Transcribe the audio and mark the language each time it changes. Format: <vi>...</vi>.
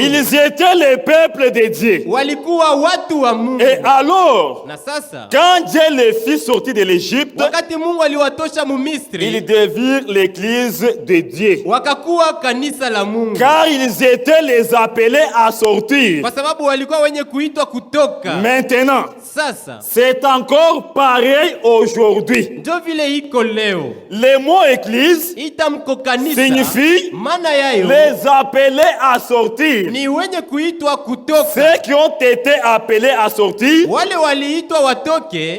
<fr>Ils étaient le peuple de Dieu.</fr> <sw>Walikuwa watu wa Mungu.</sw> <fr>Et alors,</fr> <sw>Na sasa,</sw> <fr>quand Dieu les fit sortir de l'Égypte,</fr> <sw>wakati Mungu aliwatosha mu Misri,</sw> <fr>ils devirent l'église de Dieu.</fr> <sw>wakakuwa kanisa la Mungu.</sw> <fr>Car ils étaient les appelés à sortir.</fr> <sw>Kwa sababu walikuwa wenye kuitwa kutoka.</sw> <fr>Maintenant,</fr> <sw>Sasa,</sw> <fr>c'est encore pareil aujourd'hui.</fr> <sw>ndio vile iko leo.</sw> <fr>Le mot église</fr> <sw>Itamko kanisa</sw> <fr>signifie</fr> <sw>maana yayo</sw> <fr>les appelés à sortir.</fr> <sw>ni wenye kuitwa kutoka.</sw> <fr>Ceux qui ont été appelés à sortir,</fr> <sw>Wale waliitwa watoke,</sw>